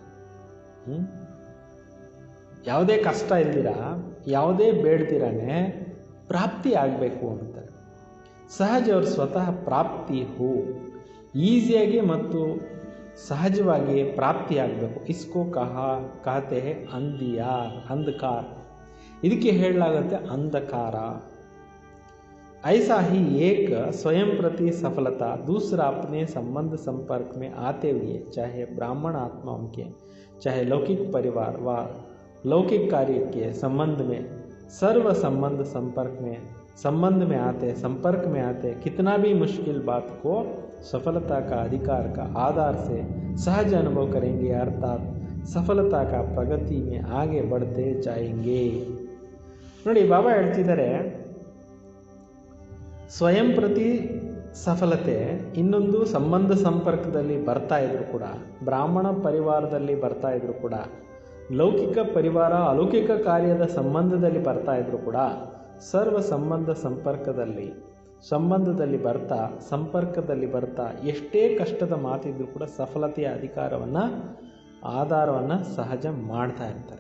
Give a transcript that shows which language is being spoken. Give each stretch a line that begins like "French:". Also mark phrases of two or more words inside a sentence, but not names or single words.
Kannada: ಯಾವುದೇ ಕಷ್ಟ ಇಲ್ದಿರ, ಯಾವುದೇ ಬೇಡದಿರನೇ ಪ್ರಾಪ್ತಿ ಆಗಬೇಕು ಅಂತಾರೆ.
Hindi: सहज और स्वतः प्राप्ति हो,
Kannada: ಈಸಿಯಾಗಿ ಮತ್ತು ಸಹಜವಾಗಿ ಪ್ರಾಪ್ತಿ ಆಗಬೇಕು.
Hindi: इसको कहते हैं अंधकार,
Kannada: ಇದಕ್ಕೆ ಹೇಳಲಾಗುತ್ತೆ ಅಂಧಕಾರ.
Hindi: ऐसा ही एक स्वयं प्रति सफलता, दूसरा अपने संबंध संपर्क में आते हुए चाहे ब्राह्मण आत्माओं के चाहे लौकिक परिवार व लौकिक कार्य के संबंध में सर्व संबंध में आते कितना भी मुश्किल बात को सफलता का अधिकार का आधार से सहज अनुभव करेंगे, अर्थात सफलता का प्रगति में आगे बढ़ते जाएंगे.
Kannada: ನೋಡಿ, ಬಾಬಾ ಹೇಳ್ತಿದ್ದಾರೆ, ಸ್ವಯಂ ಪ್ರತಿ ಸಫಲತೆ ಇನ್ನೊಂದು ಸಂಬಂಧ ಸಂಪರ್ಕದಲ್ಲಿ ಬರ್ತಾ ಇದ್ರು ಕೂಡ, ಬ್ರಾಹ್ಮಣ ಪರಿವಾರದಲ್ಲಿ ಬರ್ತಾ ಇದ್ರು ಕೂಡ, ಲೌಕಿಕ ಪರಿವಾರ ಅಲೌಕಿಕ ಕಾರ್ಯದ ಸಂಬಂಧದಲ್ಲಿ ಬರ್ತಾ ಇದ್ರು ಕೂಡ, ಸರ್ವ ಸಂಬಂಧದಲ್ಲಿ ಬರ್ತಾ ಎಷ್ಟೇ ಕಷ್ಟದ ಮಾತಿದ್ರು ಕೂಡ ಸಫಲತೆಯ ಆಧಾರವನ್ನು ಸಹಜ ಮಾಡ್ತಾ ಇರ್ತಾರೆ.